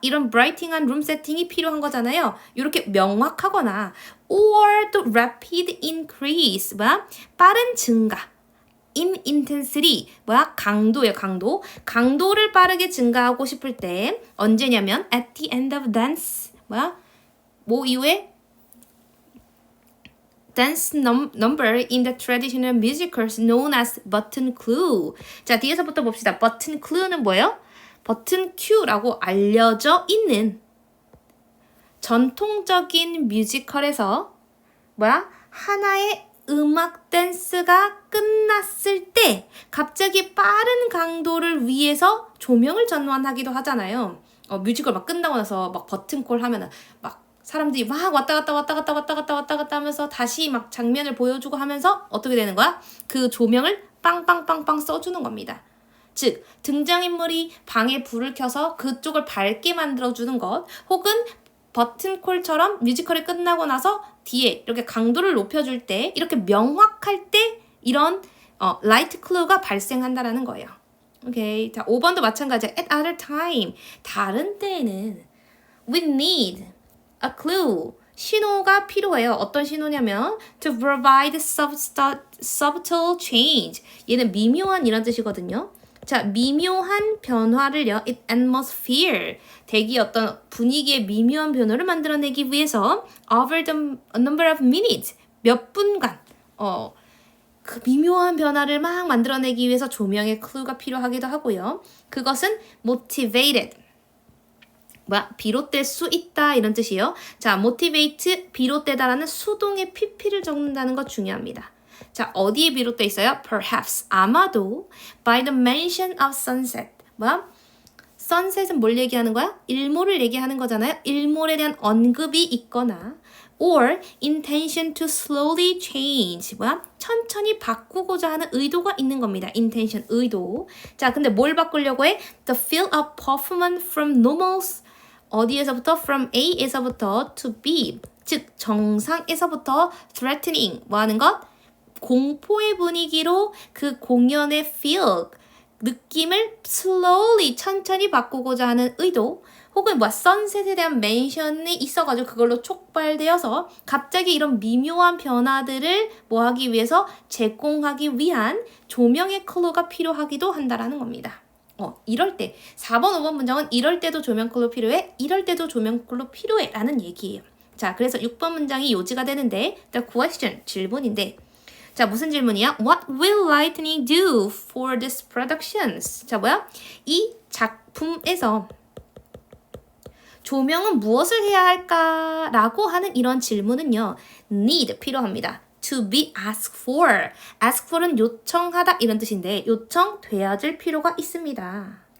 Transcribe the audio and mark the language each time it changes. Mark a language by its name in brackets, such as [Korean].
[Korean] 이런 브라이팅한 룸 세팅이 필요한 거잖아요. 이렇게 명확하거나 or 또 [English] rapid increase [Korean] 뭐야? 빠른 증가 [English] in intensity [Korean] 뭐야? 강도예요. 강도를 빠르게 증가하고 싶을 때 언제냐면 [English] at the end of dance [Korean] 뭐야? 뭐 이후에 [English] dance number in the traditional musicals known as button clue. [Korean] 자, 뒤에서부터 봅시다. button clue는 뭐예요? 버튼 큐라고 알려져 있는 전통적인 뮤지컬에서 하나의 음악 댄스가 끝났을 때 갑자기 빠른 강도를 위해서 조명을 전환하기도 하잖아요. 뮤지컬 막 끝나고 나서 막 버튼콜 하면은 막 사람들이 막 왔다 갔다 하면서 다시 막 장면을 보여주고 하면서 어떻게 되는 거야? 그 조명을 빵빵빵빵 써주는 겁니다. 즉 등장인물이 방에 불을 켜서 그쪽을 밝게 만들어주는 것, 혹은 버튼콜처럼 뮤지컬이 끝나고 나서 뒤에 이렇게 강도를 높여줄 때, 이렇게 명확할 때 이런 라이트 클루가 발생한다라는 거예요. 오케이. 자, 5번도 마찬가지야. [English] At other time. [Korean] 다른 때에는 [English] we need a clue. [Korean] 신호가 필요해요. 어떤 신호냐면 [English] to provide subtle change. [Korean] 얘는 미묘한 이런 뜻이거든요. 자, 미묘한 변화를요. [English] in atmosphere. [Korean] 대기 어떤 분위기의 미묘한 변화를 만들어내기 위해서 [English] over the number of minutes. [Korean] 몇 분간 그 미묘한 변화를 막 만들어내기 위해서 조명의 클루가 필요하기도 하고요. 그것은 motivated. 비롯될 수 있다 이런 뜻이에요. 자, motivate 비롯되다라는 수동의 pp를 적는다는 거 중요합니다. 자, 어디에 비롯돼 있어요? [English] Perhaps, [Korean] 아마도 [English] by the mention of sunset. [Korean] sunset은 뭘 얘기하는 거야? 일몰을 얘기하는 거잖아요. 일몰에 대한 언급이 있거나 [English] or intention to slowly change. [Korean] 천천히 바꾸고자 하는 의도가 있는 겁니다. intention, 의도. 자, 근데 뭘 바꾸려고 해? [English] The feel of performance from normals. [Korean] 어디에서부터? [English] From A에서부터 to B. [Korean] 즉, 정상에서부터 threatening. 뭐 하는 것? 공포의 분위기로 그 공연의 feel, 느낌을 slowly, 천천히 바꾸고자 하는 의도, 혹은 sunset에 대한 멘션이 있어가지고 그걸로 촉발되어서 갑자기 이런 미묘한 변화들을 하기 위해서 제공하기 위한 조명의 클루가 필요하기도 한다라는 겁니다. 이럴 때 4번, 5번 문장은 이럴 때도 조명 클루 필요해, 이럴 때도 조명 클루 필요해 라는 얘기예요. 자, 그래서 6번 문장이 요지가 되는데 [English] the question, [Korean] 질문인데 자, 무슨 질문이야? [English] What will lightning do for these productions? [Korean] 자, 이 작품에서 조명은 무엇을 해야 할까라고 하는 이런 질문은요. [English] need, [Korean] 필요합니다. [English] to be asked for. [Korean] ask for은 요청하다 이런 뜻인데 요청되어질 필요가 있습니다.